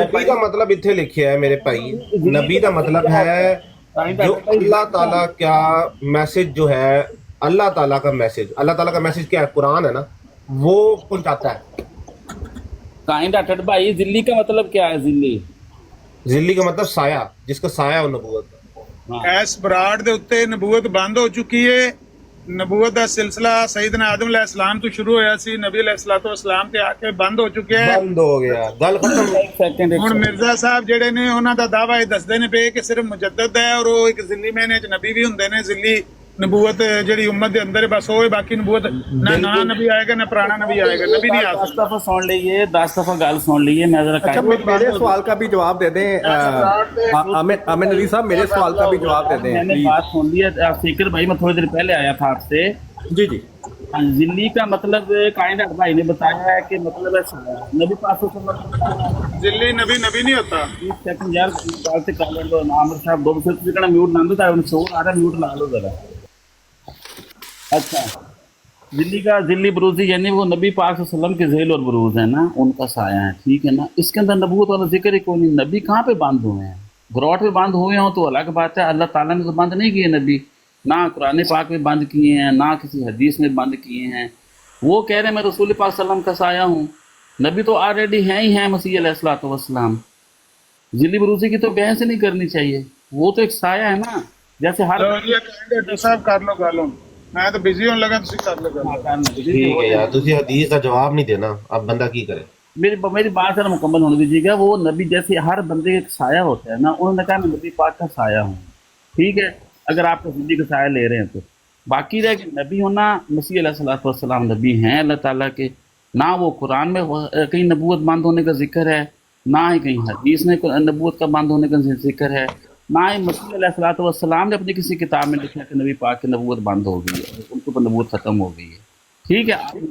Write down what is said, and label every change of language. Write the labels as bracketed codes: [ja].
[hi] नबी का मतलब इतने लिखे है मेरे भाई, नबी का मतलब है जो अल्लाह ताला का मैसेज जो है, अल्लाह ताला का मैसेज क्या है, कुरान है ना, वो पहुंचाता है। काइंड अटट भाई, जिल्ली का मतलब क्या है? जिल्ली का मतलब साया, जिसका साया हो नबूवत। [pa] ਐਸ ਬਰਾੜ ਦੇ ਉੱਤੇ ਨਬੂਵਤ ਬੰਦ ਹੋ ਚੁੱਕੀ ਏ ਨਬੂਵਤ ਦਾ ਸਿਲਸਿਲਾ ਸੈਯਦਨਾ ਆਦਮ अलैहिस्सलाम ਤੋਂ ਸ਼ੁਰੂ ਹੋਇਆ ਸੀ ਨਬੀ अलैहिस्सलाम ਤੇ ਆ ਕੇ ਬੰਦ ਹੋ ਚੁੱਕਿਆ ਹੈ [hi] बंद हो गया, गल खत्म। एक सेकंड [pa] ਹੁਣ ਮਿਰਜ਼ਾ ਸਾਹਿਬ ਜਿਹੜੇ ਨੇ ਉਹਨਾਂ ਦਾ ਦਾਵਾ ਇਹ ਦੱਸਦੇ ਨੇ ਪਏ ਕਿ ਸਿਰਫ ਮੁਜੱਦਦ ਹੈ ਔਰ ਉਹ ਇੱਕ ਜ਼ਿੱਲੀ ਮਹੀਨੇ ਚ ਨਬੀ ਵੀ ਹੁੰਦੇ ਨੇ ਜ਼ਿੱਲੀ ਨਬੂਵਤ ਜਿਹੜੀ ਉਮਤ ਦੇ ਅੰਦਰ ਹੈ ਬਸ ਉਹ ਹੈ ਬਾਕੀ ਨਬੂਵਤ ਨਾ ਨਵਾਂ ਨਬੀ ਆਏਗਾ ਨਾ ਪੁਰਾਣਾ ਨਬੀ ਆਏਗਾ [hi] नबी नहीं आ 10 दफा सुन लीजिए, 10 दफा गल सुन लीजिए। मैं जरा अच्छा मेरे सवाल का भी जवाब दे दें अमीन नज़ीर साहब, मेरे सवाल का भी जवाब दे दें मैंने प्लीज। बात सुन लिया फिक्र भाई, मैं थोड़ी देर पहले आया था आपसे। जी जी जिल्ली का मतलब काइंड अटट भाई ने बताया है कि मतलब है नबी पाक ਜ਼ਿੱਲੀ ਨਬੀ नहीं होता सेकंड यार बात से कर लो आमिर साहब 2 सेकंड म्यूट ना दो, शोर आ रहा है, म्यूट ला लो जरा। अच्छा, जिल्ली बरूजी यानी वो नबी पाक सल्लल्लाहु अलैहि वसल्लम के झेल और बरूज है ना, उनका साया है, ठीक है ना। इसके अंदर नबूवत वाला जिक्र ही कोई नहीं। नबी कहाँ पे बंद हुए हैं? ग्रॉट पे बंद हुए हों तो अलग बात है, अल्लाह ताला ने तो बंद नहीं किए नबी, ना कुरान पाक में बंद किए हैं, ना किसी हदीस में बंद किए हैं। वो कह रहे हैं मैं रसूल पाक सल्लल्लाहु अलैहि वसल्लम का साया हूँ। नबी तो ऑलरेडी हैं ही हैं, मसीह अलैहिस्सलातु वस्सलाम। जिल्ली बरूजी की तो बहस ही नहीं करनी चाहिए, वो तो एक साया है ना, जैसे हर [pa] ਸਾਹਿਬ ਕਰ ਲੋ ਗੱਲ ਹੁਣ ਮੈਂ ਤਾਂ ਬਿਜ਼ੀ ਹੋਣ ਲੱਗਾ ਤੁਸੀਂ ਕਰ ਲੋ ਗੱਲ [hi] ठीक है यार, तुझे हदीस का जवाब नहीं देना, अब बंदा की करे। मेरी बात जरा मुकम्मल होने दीजिएगा। वो नबी जैसे हर बंदे का एक साया होता है ना, उन्होंने कहा मैं नबी पाक का साया हूँ, ठीक है, अगर आप जिंदगी का साया ले रहे हैं तो। बाकी रह कि नबी होना, मसीह अलैहिस्सलातु वस्सलाम नबी हैं अल्लाह ताला के, ना वो कुरान में कहीं नबूवत बंद होने का जिक्र है, ना ही कहीं हदीस में नबूवत का बंद होने का जिक्र है, ना ही मसीह अलैहिस्सलातु वस्सलाम ने अपनी किसी किताब में लिखा कि नबी पाक की नबूवत बंद हो गई है, उनके ऊपर नबूवत ख़त्म हो गई है, ठीक है।